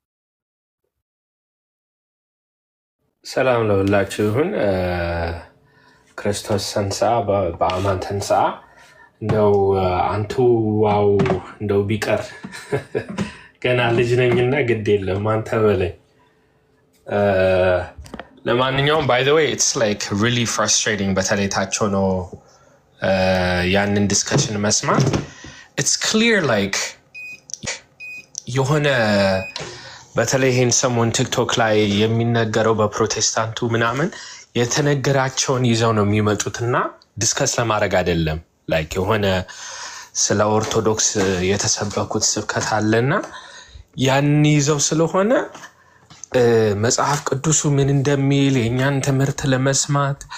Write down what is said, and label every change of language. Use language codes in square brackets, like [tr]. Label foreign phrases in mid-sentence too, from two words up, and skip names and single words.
[am] ሰላም ለሁላችሁ ይሁን። [gez] ክርስቶስ ተንሥአ በአማን ተንሥአ። [am] እንደው አንቱ ዋው እንደው ቢቀር ገና ልጅ ነኝና ግድ የለም አንተ በላይ ለማንኛውም [en] by the way it's like really frustrating [am] በተለይ ታቸው ነው ያንን ዲስከሽን መስማት [en] it's clear like [am] የሆነ በተለይ ይሄን ሰሞን ቲክቶክ ላይ የሚነገረው በፕሮቴስታንቱ ምናምን የተነገራቸውን ይዘው ነው የሚመጡትና ዲስከስ ለማድረግ አይደለም like የሆነ ስለ ኦርቶዶክስ የተሰበኩት ስብከት አለና ያን ይዘው ስለሆነ መጽሐፍ ቅዱሱ ምን እንደሚል የኛን ትምህርት ለመስማት